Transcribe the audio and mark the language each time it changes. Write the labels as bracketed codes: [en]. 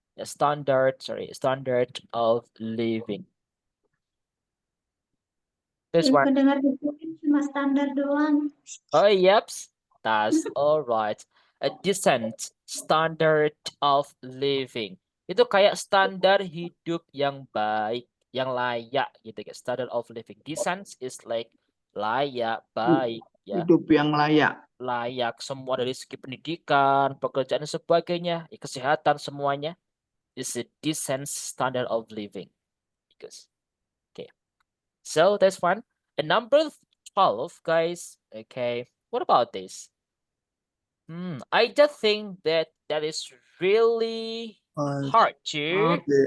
[en] Yeah, standard of living. This one. [id] Cuma standar doang. [en] Oh, yep. That's all right. A decent standard of living. [id] Itu kayak standar hidup yang baik, yang layak gitu guys. [en] Standard of living. Decent is like [id] layak, baik, ya. Hidup yang layak. Layak semua dari segi pendidikan, pekerjaan dan sebagainya, kesehatan semuanya. [en] Is a decent standard of living. Because okay. So that's one. And number 12, guys. Okay. What about this? I just think that is really hard to